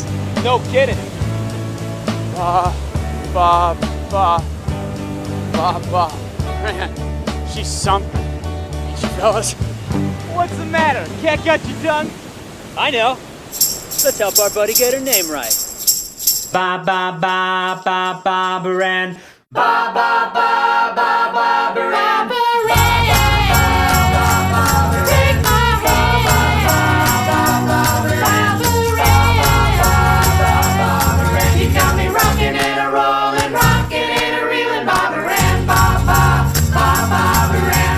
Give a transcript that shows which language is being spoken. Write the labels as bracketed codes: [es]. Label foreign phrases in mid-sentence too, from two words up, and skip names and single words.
[en] No kidding. Ba. Man, she's something. Ain't you fellas? What's the matter? Cat got you done? I know. Let's help our buddy get her name right. Ba ba ba ba Barbara Ann. Ba ba ba ba Barbara Ann. Take my hand, You got me rocking and a rolling, rocking and a reeling, Barbara Ann. Ba ba ba Barbara Ann.